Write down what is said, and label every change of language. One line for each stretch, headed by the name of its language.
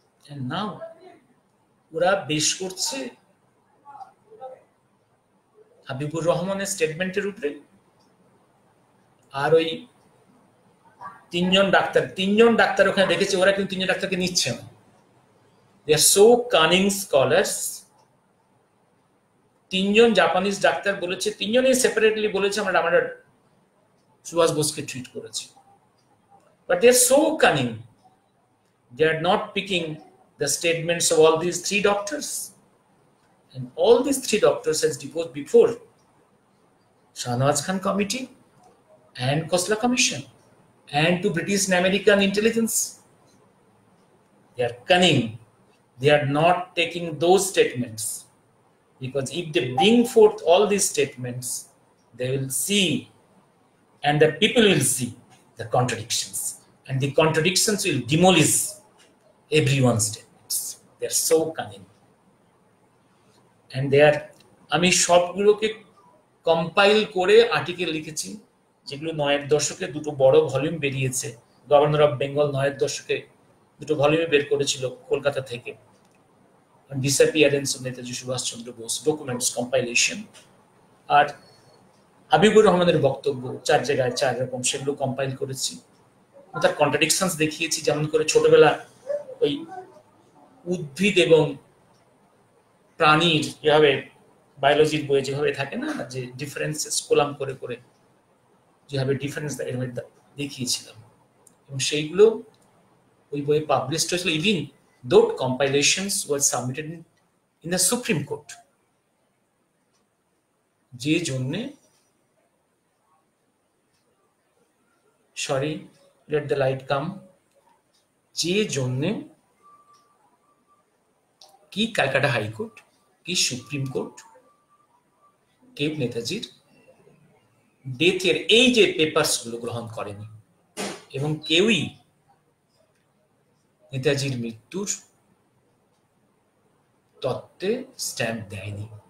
English: And now,
Bangla: ওরা বেশ করছে হাবিবুর রহমানের স্টেটমেন্টের উপরে, আর ওই তিনজন ডাক্তার ওখানে দেখেছে, ওরা কিন্তু তিনজন ডাক্তারকে নিচ্ছে না,
English: They are so cunning scholars.
Bangla: তিনজন জাপানিজ ডাক্তার বলেছে, তিনজনই সেপারেটলি বলেছে আমরা সুভাষ বোসকে ট্রিট করেছি।
English: But they are so cunning. They are not picking the statements of all these three doctors. And all these three doctors has deposed before Shahnawaz Khan Committee and Khosla Commission and to British and American intelligence. They are cunning. They are not taking those statements. Because if they bring forth all these statements, they will see, and the people will see the contradictions. And the contradictions will demolish everyone's statements. They are so cunning. And they are,
Bangla: আমি সবগুলোকে compile করে article লিখেছি, যেগুলো ৯-এর দশকে দুটো বড় volume বেরিয়েছে। Governor of Bengal ৯-এর দশকে দুটো ভলিউমে বের করেছিল কলকাতা থেকে, disappearance of Netaji Subhash Chandra Bose documents compilation. আর হাবিবুর রহমানের বক্তব্য ৪ জায়গায় ৪ রকম, সেগুলো কম্পাইল করেছি। তার কন্ট্রাডিকশনস দেখিয়েছি, যেমন করে ছোটবেলা ওই উদ্ভিদ এবং প্রাণীর যেভাবে বায়োলজির বইয়ে যেভাবে থাকে না, যে ডিফারেন্সেস কোলাম করে করে যেভাবে ডিফারেন্স দেখিয়েছিলাম, এবং সেইগুলো ওই বইয়ে পাবলিশড হয়েছিল।
English: Even those compilations were submitted in the Supreme Court.
Bangla: যে জন্যে,
English: sorry, let the light come,
Bangla: যে জন্যে কি ক্যালকাটা হাইকোর্ট কি সুপ্রিম কোর্ট কেউ নেতাজির ডেথের এই যে পেপারস গুলো গ্রহণ করেনি, এবং কেউই নেতাজির মৃত্যুর তত্ত্বে স্ট্যাম্প দেয়নি।